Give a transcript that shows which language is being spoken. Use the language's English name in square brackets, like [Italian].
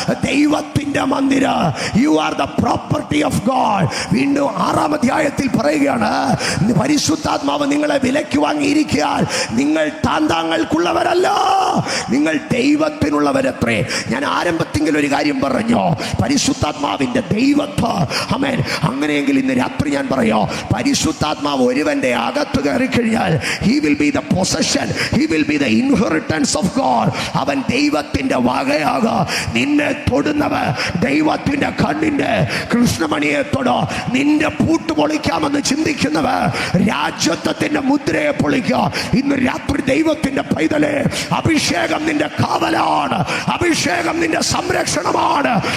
[Malayalam] ദൈവത്തിന്റെ മന്ദിരം. [English] You are the property of God. [Malayalam] വീണ്ടും 6-ാം അധ്യായത്തിൽ പറയുകയാണ്, പരിശുദ്ധാത്മാവ് നിങ്ങളെ വിലയ്ക്ക് വാങ്ങിയിരിക്കാൻ നിങ്ങൾ താങ്കൾക്കുള്ളവരല്ല, നിങ്ങൾ ദൈവത്തിനുള്ളവരത്രേ. ഞാൻ ആരംഭത്തിൽ ഒരു കാര്യം പറഞ്ഞു, പരിശുദ്ധാത്മാവിന്റെ ദൈവത്വം. ആമേൻ. അങ്ങനെയെങ്കിൽ ഇന്ന് രാത്രി ഞാൻ പറയാം, പരിശുദ്ധാത്മാവ് ഒരുവന്റെ അകത്ത് കയറി കഴിഞ്ഞാൽ [English] he will be the possession, he will be the inheritance of God. [Malayalam] അവൻ ദൈവത്തിന്റെ വകയാകുക. നിന്നെ തൊടുന്നവൻ ദൈവത്തിന്റെ കണ്ണിന്റെ കൃഷ്ണമണിയെ തൊടോ. നിന്റെ പൂട്ട് പൊളിക്കാമെന്ന് ചിന്തിക്കുന്നവർ രാജ്യത്വത്തിന്റെ മുദ്രയെ പൊളിക്കുക. ഇന്ന് രാത്രി ദൈവത്തിന്റെ പൈതലെ, അഭിഷേകം നിന്റെ കാവലാണ്, അഭിഷേകം നിന്റെ സംരക്ഷണമാണ്.